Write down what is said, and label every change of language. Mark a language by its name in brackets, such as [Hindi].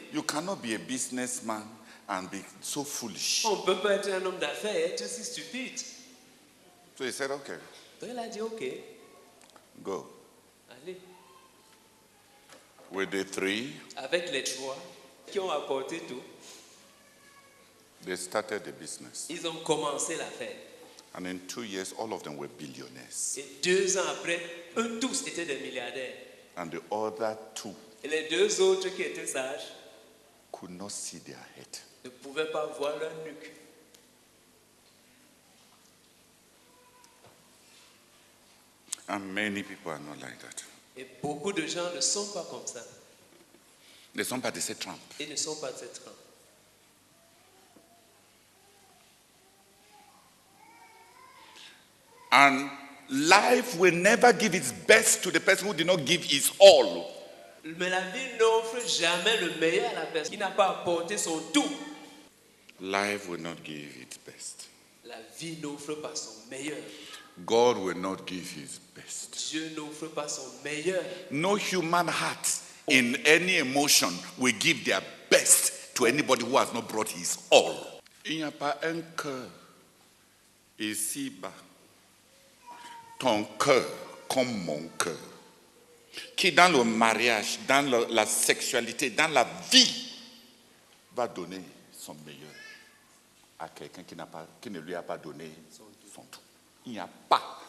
[English] You cannot be a businessman and be so foolish. [French] on ne peut pas être un homme d'affaires et être si stupide. [English] So he said, okay, [French] Donc il a dit, ok, [English] go. [French] allez. [English] With the 3, [French] Avec les 3 qui ont apporté tout, [English] they started the business. [French] ils ont commencé l'affaire. [English] And in 2 years, all of them were billionaires. [French] Et 2 ans après, eux tous étaient des milliardaires. [English] And the other 2 [French] Et les 2 autres qui étaient sages [English] could not see their head. [French] ne pouvaient pas voir leur nuque. [English] And many people are not like that. [French] Et beaucoup de gens ne sont pas comme ça. [English] They [French] sont pas de cette trempe. Ils ne sont pas de cette rang. [English] And life will never give its best to the person who did not give his all. [French] Mais la vie n'offre jamais le meilleur à la personne qui n'a pas apporté son tout. [English] Life will not give its best. [French] La vie n'offre pas son meilleur. [English] God will not give his best. [French] Dieu n'offre pas son meilleur. [English] No human heart in any emotion will give their best to anybody who has not brought his all. [French] Il n'y a pas un cœur ici-bas, ton cœur comme mon cœur, qui dans le mariage, dans la sexualité, dans la vie, va donner son meilleur à quelqu'un qui ne lui a pas donné son tout. Il n'y a pas.